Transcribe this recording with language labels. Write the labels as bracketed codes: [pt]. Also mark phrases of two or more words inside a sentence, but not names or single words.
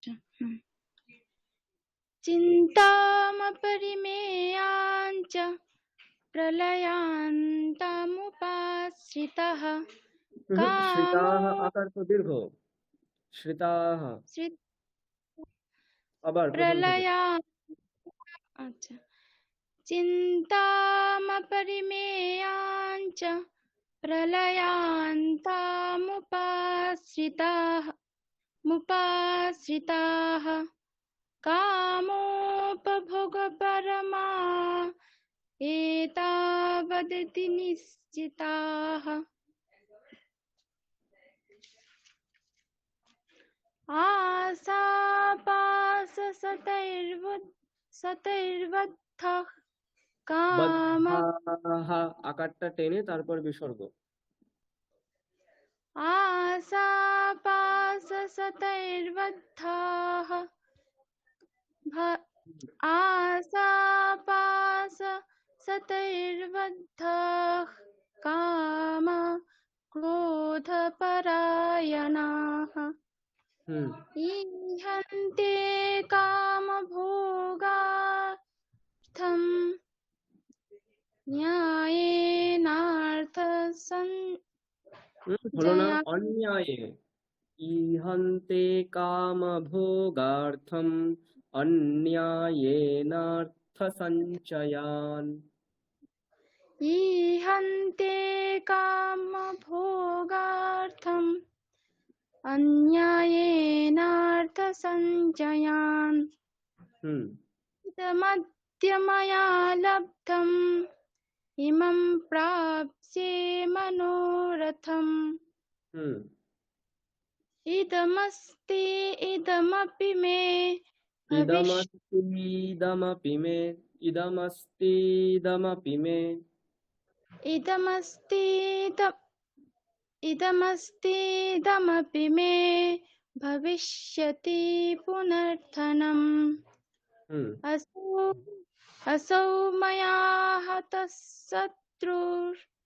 [sa] चिन्तामपरिमेयाञ्च प्रलयान्तामुपाश्रितः শ্রিতাহ कामो [bn] আকার তো দীর্ঘ, শ্রিতাহ। আবার প্রথম থেকে। [sa] प्रलया अच्छा चिन्तामपरिमेयाञ्च मुपाश्रिताः कामोपभोगपरमा एतावदिति निश्चिताः सतैर्बद्धः काम [bn] বদ্ধাহ আকারটা টেনে তারপর বিসর্গ। [sa] सतैर्बद्धाः सतैर्बद्धः काम क्रोधपरायणाः ईहन्ते कामभोगार्थं [bn] হলো না, [sa] न्यायेनार्थसञ्चयान् অন্যায়ে। ইহন্তে কামভোগার্থম অন্যায়েনার্থ সঞ্চয়ান। ईहन्ते कामभोगार्थम् अन्यायेनार्थसञ्चयान् इदमद्य मया लब्धम् इमं प्राप्स्ये मनोरथम् इदमस्ति इदमपि मे ইদমস্তীদমপি মে, ইদমস্তীদমপি মে। इदमस्तीदमपि मे भविष्यति पुनर्थनम् असौ मया हतः शत्रुः